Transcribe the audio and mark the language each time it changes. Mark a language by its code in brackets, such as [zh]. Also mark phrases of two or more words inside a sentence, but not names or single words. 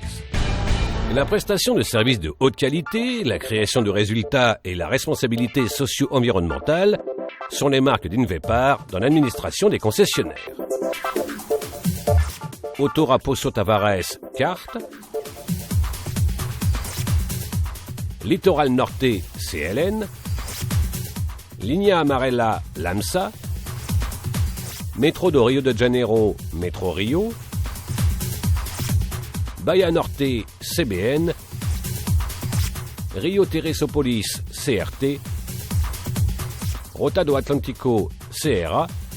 [fr] La prestation de services de haute qualité, la création de résultats et la responsabilité socio-environnementale sont les marques d'Invepar dans l'administration des concessionnaires. Autoraposo Tavares, Carte, Littoral Norte, CLN, Linha Amarela, LAMSA, Métro do Rio de Janeiro, Métro Rio, Bahia Norte, CBN, Rio Teresópolis, CRT, Rota do Atlântico, CRA,